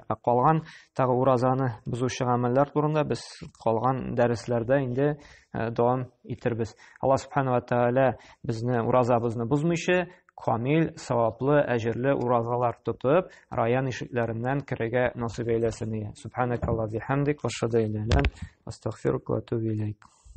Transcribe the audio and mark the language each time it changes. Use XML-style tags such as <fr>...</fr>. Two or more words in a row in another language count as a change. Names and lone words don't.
<tt>Калган тагы уразаны бузучы гамәлләр турында без калган дәресләрдә инде дәвам итербез. Аллаһ</tt> <ar>سبحانه وتعالى</ar> <tt>безне уразабызны бузмыйчы, камил, саваплы, әҗерле уразалар тотып, раян ишекләреннән керергә насыйп әйләсен.</tt> <ar>سبحانك اللهم وبحمدك أشهد أن لا إله إلا أنت أستغفرك وأتوب إليك.</ar>